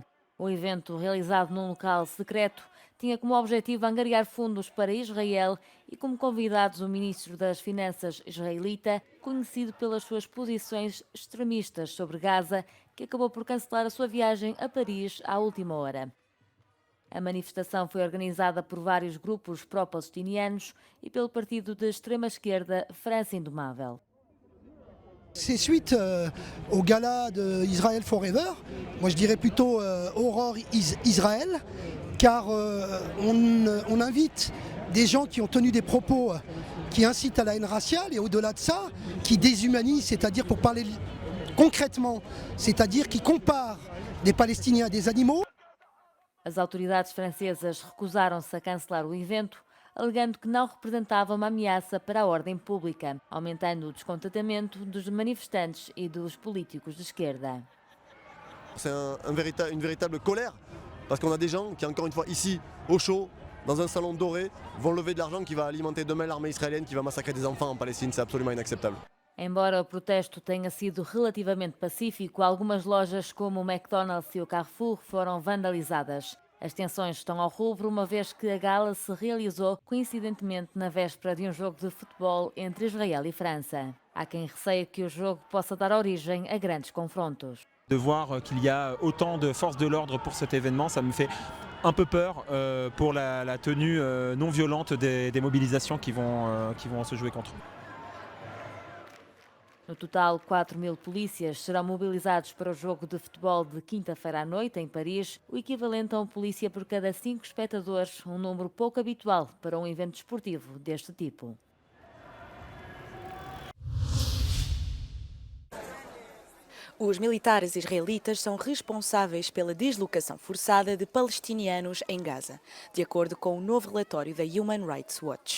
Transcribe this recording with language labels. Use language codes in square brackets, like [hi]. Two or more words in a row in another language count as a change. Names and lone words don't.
[pt] O evento, realizado num local secreto, tinha como objetivo angariar fundos para Israel e como convidados o ministro das Finanças israelita, conhecido pelas suas posições extremistas sobre Gaza, que acabou por cancelar a sua viagem a Paris à última hora. A manifestação foi organizada por vários grupos pró-palestinianos e pelo partido de extrema-esquerda França Indomável. [fr] C'est suite au gala de Israel Forever, moi je dirais plutôt Aurore Israël, car on invite des gens qui ont tenu des propos qui incitent à la haine raciale et au-delà de ça, qui déshumanisent, c'est-à-dire pour parler concrètement, c'est-à-dire qui comparent des Palestiniens à des animaux. [pt] As autoridades francesas recusaram-se a cancelar o evento, alegando que não representava uma ameaça para a ordem pública, aumentando o descontentamento dos manifestantes e dos políticos de esquerda. [fr] C'est une véritable colère, parce qu'on a des gens qui, encore une fois, ici, au chaud, dans un salon doré, vont lever de l'argent qui va alimenter demain l'armée israélienne qui va massacrer des enfants en Palestine. C'est absolument inacceptable. [pt] Embora o protesto tenha sido relativamente pacífico, algumas lojas como o McDonald's e o Carrefour foram vandalizadas. As tensões estão ao rubro, uma vez que a gala se realizou coincidentemente na véspera de um jogo de futebol entre Israel e França. Há quem receie que o jogo possa dar origem a grandes confrontos. [fr] De voir qu'il y a autant de forces de l'ordre pour cet événement, ça me fait un peu peur pour la tenue non violente des mobilisations qui vont se jouer contre. [pt] No total, 4.000 polícias serão mobilizados para o jogo de futebol de quinta-feira à noite, em Paris, o equivalente a um polícia por cada 5 espectadores, um número pouco habitual para um evento desportivo deste tipo. Os militares israelitas são responsáveis pela deslocação forçada de palestinianos em Gaza, de acordo com o novo relatório da Human Rights Watch.